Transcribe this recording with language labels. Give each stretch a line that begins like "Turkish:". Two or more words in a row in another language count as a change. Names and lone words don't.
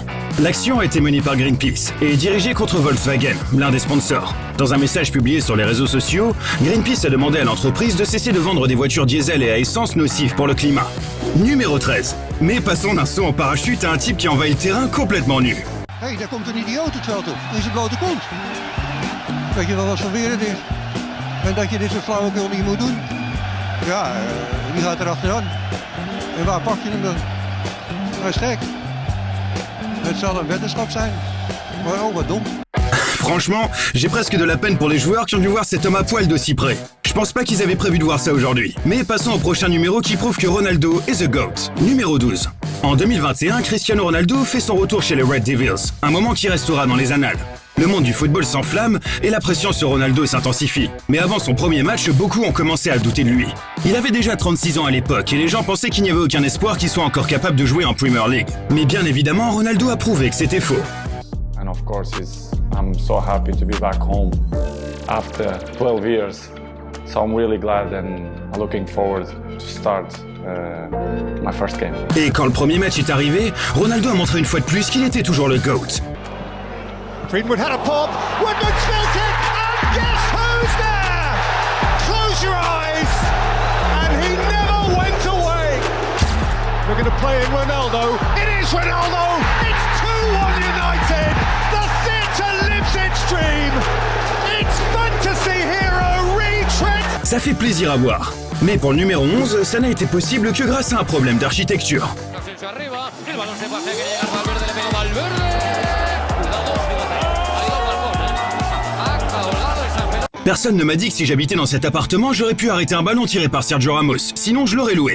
French: L'action a été menée par Greenpeace et dirigée contre Volkswagen, l'un des sponsors. Dans un message publié sur les réseaux sociaux, Greenpeace a demandé à l'entreprise de cesser de vendre des voitures diesel et à essence nocives pour le climat. Numéro 13. Mais passons d'un saut en parachute à un type qui envahit le terrain complètement nu.
Dutch: Hé, daar komt een idioot het veld op. In zijn blote kont. Weet je wel wat voor weer het is? En dat je dit soort flauwekul niet moet doen? Ja, die gaat er achteraan. En waar pak je hem dan? Hij is gek. Het zal een weddenschap zijn. Maar oh, wat dom.
French: Franchement, j'ai presque de la peine pour les joueurs qui ont dû voir cet homme à poil d'aussi près. Je pense pas qu'ils avaient prévu de voir ça aujourd'hui. Mais passons au prochain numéro qui prouve que Ronaldo est
English: the GOAT.
French: Numéro 12. En 2021, Cristiano Ronaldo fait son retour chez les Red Devils, un moment qui restera dans les annales. Le monde du football s'enflamme et la pression sur Ronaldo s'intensifie. Mais avant son premier match, beaucoup ont commencé à douter de lui. Il avait déjà 36 ans à l'époque et les gens pensaient qu'il n'y avait aucun espoir qu'il soit encore capable de jouer en Premier League. Mais bien évidemment, Ronaldo a prouvé que c'était faux.
English: And of course, I'm so happy to be back home after 12 years. So I'm really glad and looking forward to start my first game.
French: Et quand le premier match est arrivé, Ronaldo a montré une fois de plus qu'il était toujours le GOAT.
English: Greenwood had a pop, Woodman spilt it, and guess who's there? Close your eyes, and he never went away. Looking to play in Ronaldo, it is Ronaldo, it's 2-1 United, the theatre lives its dream, it's fantasy hero retread.
French: Ça fait plaisir à voir. Mais pour le numéro 11, ça n'a été possible que grâce à un problème d'architecture. Personne ne m'a dit que si j'habitais dans cet appartement, j'aurais pu arrêter un ballon tiré par Sergio Ramos, sinon je l'aurais loué.